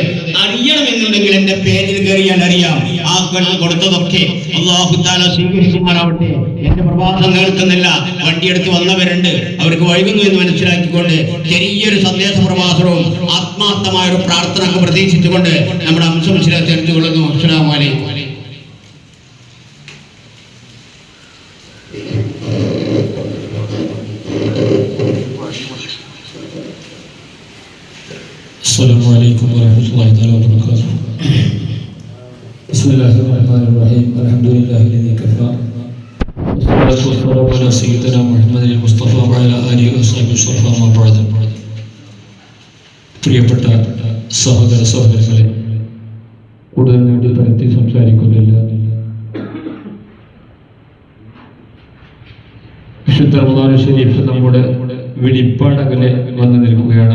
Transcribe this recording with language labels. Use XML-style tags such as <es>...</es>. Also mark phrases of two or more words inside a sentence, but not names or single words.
<ml>അറിയണമെന്നുണ്ടെങ്കിൽ എന്റെ പേരിൽ കയറിയാൽ അറിയാം. ആ കൊടുത്തതൊക്കെ അല്ലാഹു തആല സ്വീകരിക്കുമാറാവട്ടെ. എന്റെ പ്രഭാഷണം കേൾക്കുന്നില്ല, വണ്ടിയെടുത്ത് വന്നവരുണ്ട്, അവർക്ക് വൈകുന്നു എന്ന് മനസ്സിലാക്കിക്കൊണ്ട് ചെറിയൊരു സന്ദേശ പ്രഭാഷണവും ആത്മാർത്ഥമായ ഒരു പ്രാർത്ഥന പ്രതീക്ഷിച്ചുകൊണ്ട് നമ്മുടെ അംശം തെരഞ്ഞുകൊള്ളുന്നു.</ml> <ar>السلام عليكم. السلام عليكم ورحمة الله تعالى وبركاته. بسم الله الرحمن الرحيم. الحمد لله الذي كفى والصلاة والسلام على سيدنا محمد المصطفى وعلى آله وصحبه الشرفاء ما بعد.</ar> <ml>പ്രിയപ്പെട്ട സഹോദര സഹോദരങ്ങളെ, കൂടുതൽ നീട്ടി പരത്തി സംസാരിക്കുന്നില്ല. വിശുദ്ധ</ml> <ar>رمضان شريف</ar> <ml>നമ്മുടെ വെളിപ്പാടകലെ വന്നു നിൽക്കുകയാണ്.</ml>